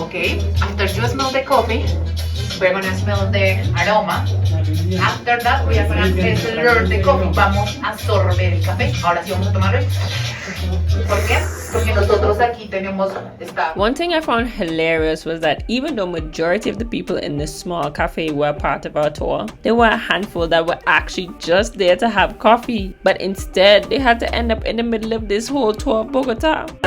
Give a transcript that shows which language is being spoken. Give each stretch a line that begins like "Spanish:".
English: Okay, after you smell the coffee, we're gonna smell the aroma. After that, we are gonna slurp the coffee.
Spanish: Vamos a sorber el café. Ahora sí vamos a tomarlo. ¿Por qué? Porque nosotros aquí tenemos esta.
English: One thing I found hilarious was that even though majority of the people in this small cafe were part of our tour, there were a handful that were actually just there to have coffee, but instead they had to end up in the middle of this whole tour of Bogota.